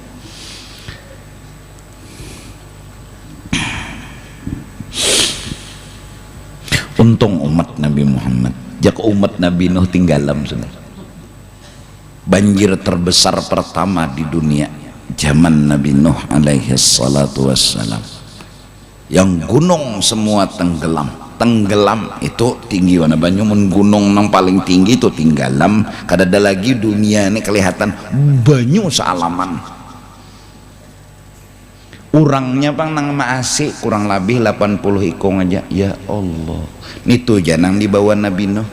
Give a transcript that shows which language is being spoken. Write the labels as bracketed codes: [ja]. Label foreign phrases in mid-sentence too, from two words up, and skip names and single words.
[bjn] Untung umat Nabi Muhammad, jak umat Nabi Nuh tinggalam sudah. Banjir terbesar pertama di dunia zaman Nabi Nuh [ar] عليه الصلاة والسلام, [bjn] yang gunung semua tenggelam. Tenggelam itu tinggi warna banyu, mun gunung nang paling tinggi itu tenggelam. Kadada lagi dunia ini kelihatan banyu sealaman. Urangnya pang nang maasi kurang lebih 80 ikong aja. Ya Allah, itu janang dibawa Nabi Nuh.